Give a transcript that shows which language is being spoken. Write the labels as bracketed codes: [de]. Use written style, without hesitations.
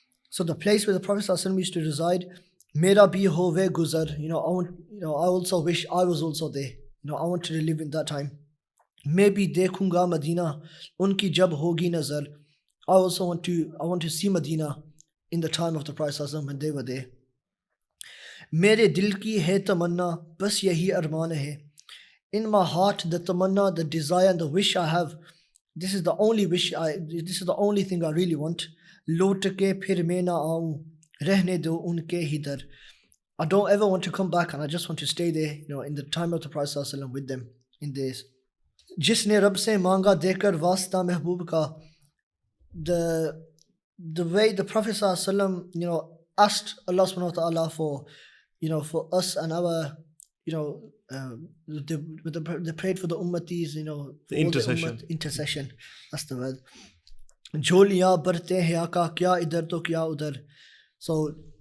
[en] So the place where the Prophet ﷺ used to reside, [hi] mera bhi hove guzar, [en] you know, I want, you know, I also wish I was also there. You know, I wanted to live in that time. [hi] Main bhi dekhunga Madina, unki jab hogi nazar. [en] I also want to see Medina in the time of the Prophet ﷺ when they were there. [hi] मेरे दिल की है तमन्ना बस यही अरमान है. [en] In my heart, the tamanna, the desire and the wish I have, this is the only thing I really want. [hi] लौट के फिर मैं ना आऊं रहने दो उनके ही दर. [en] I don't ever want to come back, and I just want to stay there, you know, in the time of the Prophet ﷺ with them in this. [hi] जिसने रब से मांगा देकर वास्ता महबूब का. [en] The way the Prophet ﷺ, you know, asked Allah subhanahu wa ta'ala for, you know, for us and our, you know, they prayed for the ummatis, you know, the intercession. Intercession, that's the word. [hi] Jholiyan barte hain aaka kya idhar to kya udhar. So